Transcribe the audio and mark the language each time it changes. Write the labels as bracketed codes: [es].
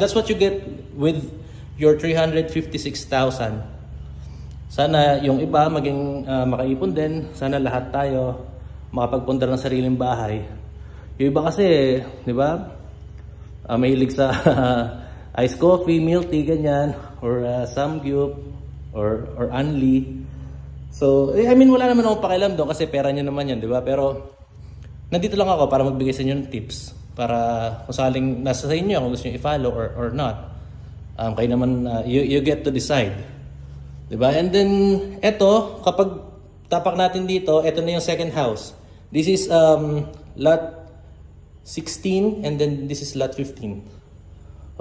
[en] That's what you get with your 356,000. [tl] Sana yung iba maging makaipon din. Sana lahat tayo makapagpundar ng sariling bahay. Yung iba kasi, di ba? Mahilig sa iced coffee, milk tea, ganyan. Or samgyup. Or unli. So, I mean, wala naman akong pakialam doon kasi pera nyo naman yan, di ba? Pero, nandito lang ako para magbigay sa inyo ng tips. Para kung sakaling nasa sa inyo kung gusto nyo i-follow or not. Kayo naman, [en] you get to decide. Diba? [tl] And then, eto, kapag tapak natin dito, eto na yung second house. [en] This is lot 16 and then this is lot 15.